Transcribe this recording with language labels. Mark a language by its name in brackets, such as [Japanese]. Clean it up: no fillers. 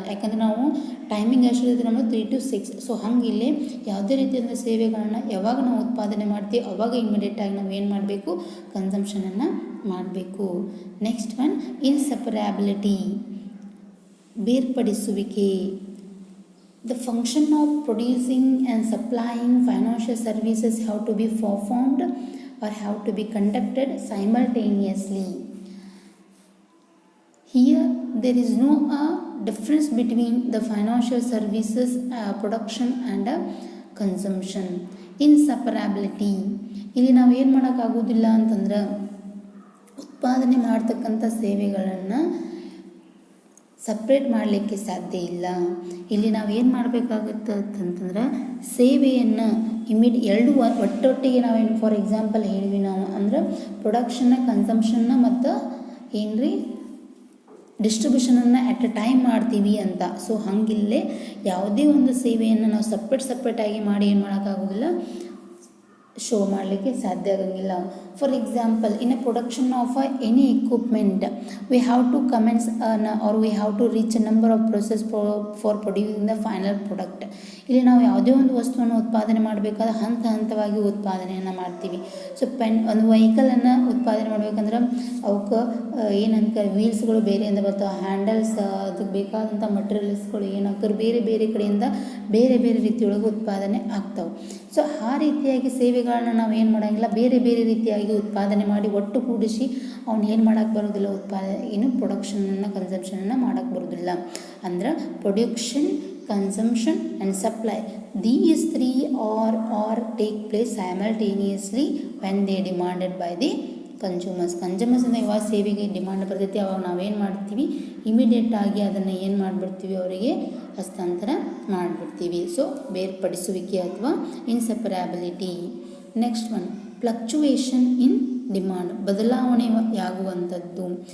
[Kannada] ಯಾಕಂದರೆ ನಾವು ಟೈಮಿಂಗ್ ಎಷ್ಟಿರುತ್ತೆ ನಮಗೆ 3 to 6. ಸೊ ಹಂಗಿಲ್ಲೇ ಯಾವುದೇ ರೀತಿಯಾದ ಸೇವೆಗಳನ್ನು ಯಾವಾಗ ನಾವು ಉತ್ಪಾದನೆ ಮಾಡ್ತೀವಿ ಅವಾಗ ಇಮಿಡಿಯೇಟಾಗಿ ನಾವು ಏನು ಮಾಡಬೇಕು, ಕನ್ಸಂಪ್ಷನನ್ನು ಮಾಡಬೇಕು. [English] Next one inseparability, ಬೇರ್ಪಡಿಸುವಿಕೆ. The function of producing and supplying financial services have to be performed or have to be conducted simultaneously. Here there is no difference between the financial services production and consumption. [Kannada] Inseparability, ಇಲ್ಲಿ ನಾವು ಏನು ಮಾಡೋಕ್ಕಾಗೋದಿಲ್ಲ ಅಂತಂದ್ರೆ ಉತ್ಪಾದನೆ ಮಾಡ್ತಕ್ಕಂಥ ಸೇವೆಗಳನ್ನು separate ಮಾಡಲಿಕ್ಕೆ ಸಾಧ್ಯ ಇಲ್ಲ. ಇಲ್ಲಿ ನಾವು ಏನು ಮಾಡಬೇಕಾಗುತ್ತೆ ಅಂತಂತಂದ್ರೆ ಸೇವೆಯನ್ನು ಎರಡು ಒಟ್ಟೊಟ್ಟಿಗೆ ನಾವೇನು, [English] for example [Kannada] ಹೇಳಿದ್ವಿ ನಾವು, ಅಂದ್ರೆ ಪ್ರೊಡಕ್ಷನ್ನ, ಕನ್ಸಂಪ್ಷನ್ನ ಮತ್ತು ಏನ್ರಿ ಡಿಸ್ಟ್ರಿಬ್ಯೂಷನನ್ನು [English] at a time [Kannada] ಮಾಡ್ತೀವಿ ಅಂತ. ಸೊ ಹಂಗಿಲ್ಲೇ ಯಾವುದೇ ಒಂದು ಸೇವೆಯನ್ನು ನಾವು ಸಪ್ರೇಟಾಗಿ ಮಾಡಿ ಏನು ಮಾಡೋಕ್ಕಾಗೋದಿಲ್ಲ, ಶೋ ಮಾಡಲಿಕ್ಕೆ ಸಾಧ್ಯ ಆಗಂಗಿಲ್ಲ. [English] For example, in a production of any equipment we have to commence or we have to reach a number of process for producing the final product. [Kannada] ಇಲ್ಲಿ ನಾವು ಯಾವುದೇ ಒಂದು ವಸ್ತುವನ್ನು ಉತ್ಪಾದನೆ ಮಾಡಬೇಕಾದ್ರೆ ಹಂತವಾಗಿ ಉತ್ಪಾದನೆಯನ್ನು ಮಾಡ್ತೀವಿ. ಸೊ ಒಂದು ವೆಹಿಕಲನ್ನು ಉತ್ಪಾದನೆ ಮಾಡಬೇಕಂದ್ರೆ ಅವಕ್ಕೆ ಏನಂತ ವೀಲ್ಸ್ಗಳು ಬೇರೆಯಿಂದ ಬರ್ತಾವೆ, ಹ್ಯಾಂಡಲ್ಸ್, ಅದಕ್ಕೆ ಬೇಕಾದಂಥ ಮಟೀರಿಯಲ್ಸ್ಗಳು ಏನಾಗ್ತಾರೆ ಬೇರೆ ಬೇರೆ ಕಡೆಯಿಂದ ಬೇರೆ ಬೇರೆ ರೀತಿಯೊಳಗೆ ಉತ್ಪಾದನೆ ಆಗ್ತಾವೆ. ಸೊ ಆ ರೀತಿಯಾಗಿ ಸೇವೆಗಳನ್ನ ನಾವು ಏನು ಮಾಡೋಂಗಿಲ್ಲ, ಬೇರೆ ಬೇರೆ ರೀತಿಯಾಗಿ ಉತ್ಪಾದನೆ ಮಾಡಿ ಒಟ್ಟು ಕೂಡಿಸಿ ಅವ್ನು ಏನು ಮಾಡೋಕ್ಕೆ ಬರೋದಿಲ್ಲ, ಪ್ರೊಡಕ್ಷನನ್ನು ಕನ್ಸಂಪ್ಷನನ್ನು ಮಾಡೋಕ್ಕೆ ಬರೋದಿಲ್ಲ. [English] ಅಂದ್ರೆ production, consumption and supply, these three are take place simultaneously when they demanded by the consumers. [Kannada] ಅಂದರೆ ಯಾವ ಸೇವೆಗೆ ಡಿಮಾಂಡ್ ಬರ್ತೈತಿ ಅವಾಗ ನಾವೇನು ಮಾಡ್ತೀವಿ, ಇಮಿಡಿಯೇಟಾಗಿ ಅದನ್ನು ಏನು ಮಾಡಿಬಿಡ್ತೀವಿ, ಅವರಿಗೆ ಹಸ್ತಾಂತರ ಮಾಡಿಬಿಡ್ತೀವಿ. [English] so [Kannada] ಬೇರ್ಪಡಿಸುವಿಕೆ ಅಥವಾ [English] Inseparability. Next one fluctuation in demand, [Kannada] ಬದಲಾವಣೆಯಾಗುವಂಥದ್ದು.